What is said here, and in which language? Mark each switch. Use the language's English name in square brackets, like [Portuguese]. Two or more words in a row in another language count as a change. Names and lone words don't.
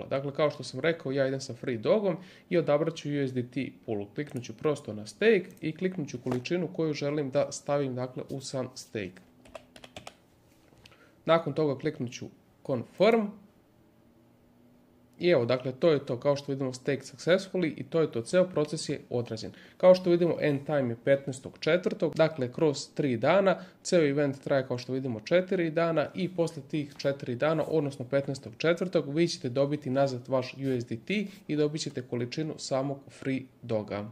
[Serbian] Dakle, kao što sam rekao, ja idem sa Free Dogom i odabrat ću USDT pool. Kliknut ću prosto na stake i kliknut ću količinu koju želim da stavim u sam stake. Nakon toga kliknut ću Confirm. I evo, dakle, to je to. Kao što vidimo, [English] stake successfully [Serbian] i to je to. Ceo proces je odrađen. Kao što vidimo, [English] end time [Serbian] je 15.4. Dakle, kroz 3 dana. Ceo event traje, kao što vidimo, 4 dana i posle tih 4 dana, odnosno 15.4. vi ćete dobiti nazad vaš USDT i dobit ćete količinu samog Free Doga.